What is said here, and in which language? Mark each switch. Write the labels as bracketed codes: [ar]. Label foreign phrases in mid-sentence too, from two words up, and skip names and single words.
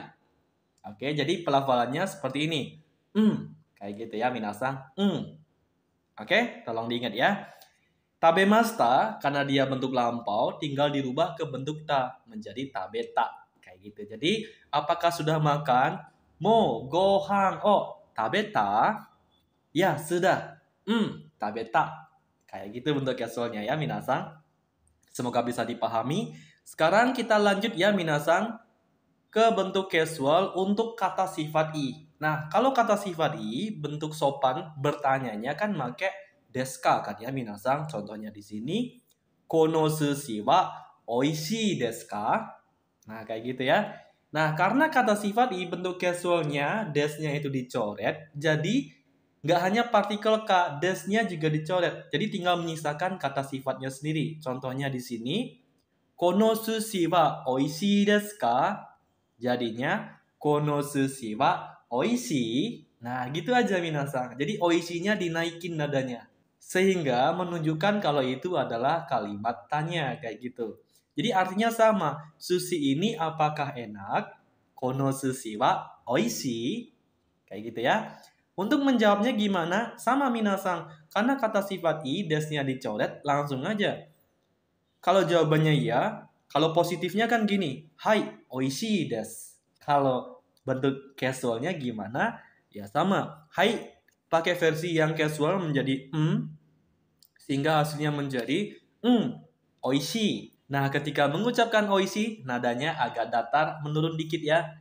[id] Oke, jadi pelafalannya seperti ini. Kayak gitu ya, minasang. Oke, tolong diingat ya. Tabemashita, karena dia bentuk lampau, tinggal dirubah ke bentuk ta, menjadi tabeta. Kayak gitu. Jadi, apakah sudah makan? [ja] もう、ご飯、食べた? [id] Ya, sudah. Tabeta. Kayak gitu bentuk casualnya ya, minasang. Semoga bisa dipahami. Sekarang kita lanjut ya, minasang, ke bentuk casual untuk kata sifat i. Nah, kalau kata sifat i, bentuk sopan bertanyanya kan make deska kan ya, minasang. Contohnya di sini, [ja] このすしはおいしいですか? [id] Nah, kayak gitu ya. Nah, karena kata sifat i bentuk casualnya, desnya itu dicoret, jadi nggak hanya partikel k, desnya juga dicoret. Jadi tinggal menyisakan kata sifatnya sendiri. Contohnya di sini, [ja] このすしはおいしいですか? Jadinya, このすしはおいしい. [id] Nah, gitu aja minasang. Jadi oishinya dinaikin nadanya. Sehingga menunjukkan kalau itu adalah kalimat tanya. Kayak gitu. Jadi artinya sama. Sushi ini apakah enak? [ja] このすしはおいしい. [id] Kayak gitu ya. Untuk menjawabnya gimana? Sama minasang. Karena kata sifat i, desnya dicoret, langsung aja. Kalau jawabannya iya, kalau positifnya kan gini, hai, [ja] おいしいです. [id] Kalau bentuk casualnya gimana? Ya sama, hai pakai versi yang casual menjadi sehingga hasilnya menjadi oishii. Nah, ketika mengucapkan oishii, nadanya agak datar, menurun dikit ya.